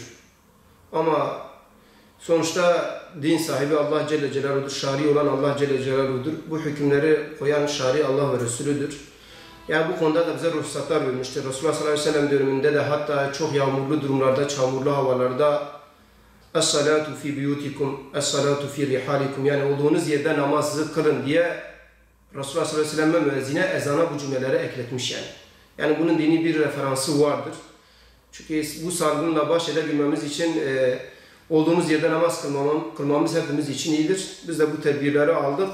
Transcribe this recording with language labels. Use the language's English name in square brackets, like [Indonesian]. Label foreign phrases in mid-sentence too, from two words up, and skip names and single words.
[Turkish] Ama sonuçta din sahibi Allah [Arabic] جل جلاله'dur, [Turkish] şari olan Allah [Arabic] جل جلاله'dur. [Turkish] Bu hükümleri koyan şari Allah ve Resulüdür. Yani bu konuda da bize ruhsatlar vermiştir. Resulullah [Arabic] صلى الله عليه وسلم [Turkish] döneminde de hatta çok yağmurlu durumlarda, çamurlu havalarda [Arabic] الصلاة في بيوتكم الصلاة في رحالكم [Turkish] yani olduğunuz yerde namazı kılın diye Resulullah [Arabic] صلى الله عليه وسلم [Turkish] müezzine ezana bu cümleleri ekletmiş yani. Yani bunun dini bir referansı vardır. Çünkü bu salgınla baş edebilmemiz için olduğumuz yerde namaz kılmamız hepimiz için iyidir. Biz de bu tedbirleri aldık.